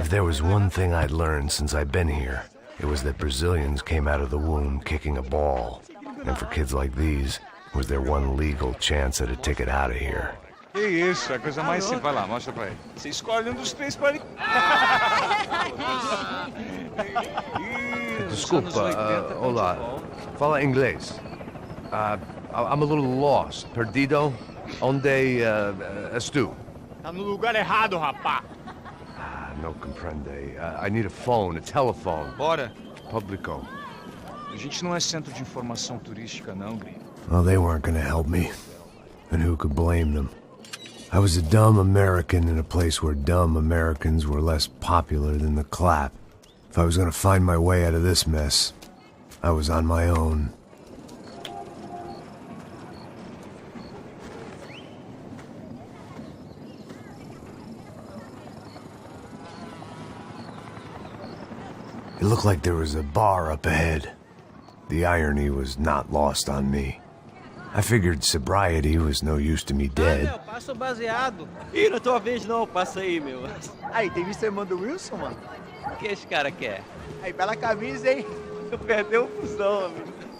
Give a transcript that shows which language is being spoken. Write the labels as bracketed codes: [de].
[en] If there was one thing I'd learned since I've been here, it was that Brazilians came out of the womb kicking a ball. And for kids like these, was their one legal chance at a ticket out of here. [pt] Que isso, a coisa mais simples. Vai lá, mostra pra ele. Você escolhe um dos três para ele. Desculpa, olá. Fala inglês. [en] I'm a little lost. [pt] Perdido? Onde estou? Tá no lugar errado, rapá. [es] No comprende. [en] I need a phone, a telephone. [pt] Bora. Publico. A gente não é centro de informação turística, não, gringo. [en] Well, they weren't gonna help me. And who could blame them? I was a dumb American in a place where dumb Americans were less popular than the clap. If I was gonna find my way out of this mess, I was on my own. It looked like there was a bar up ahead. The irony was not lost on me. I figured sobriety was no use to me dead. [pt] Meu, passa o baseado. Ih, não é tua vez não, passa aí, meu. Aí, tem visto a irmã do Wilson, mano? O que esse cara quer? Aí, bela camisa, hein? Perdeu o fusão, amigo.